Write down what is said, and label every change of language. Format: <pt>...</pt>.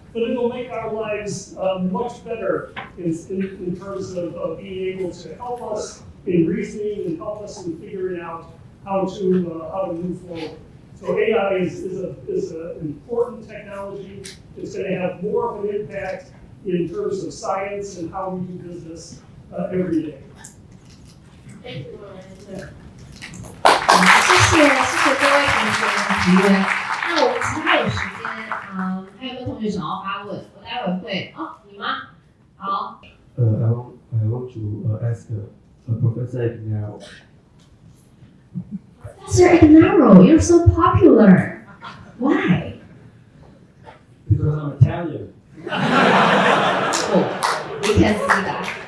<en>But it'll make our lives much better in terms of being able to help us in reasoning and help us in figuring out how to move forward. So AI is an important technology. It's going to have more of an impact in terms of science and how we do business every day. Thank you for your answer.</en> <zh>谢谢各位同学的提问。那我们其实还有时间，还有没有同学想要发问？我待会会你吗？好。</zh> <en>I want to ask Professor Ignarro. Professor Ignrro, you're so popular. Why? Because I'm Italian. Oh, we can see that.</en>